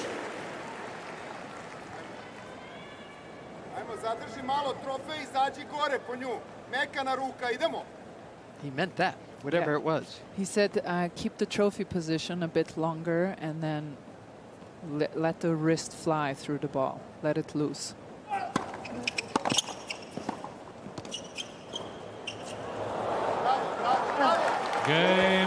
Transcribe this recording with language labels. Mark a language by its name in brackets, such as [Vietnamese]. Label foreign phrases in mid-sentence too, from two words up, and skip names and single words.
[Croatian] Ajmo, zadrži malo trofej, izađi gore po nju. Mekana ruka, idemo. [English] He meant that, whatever Yeah. it was. He said keep the trophy position a bit longer and then let the wrist fly through the ball. Let it loose. Game,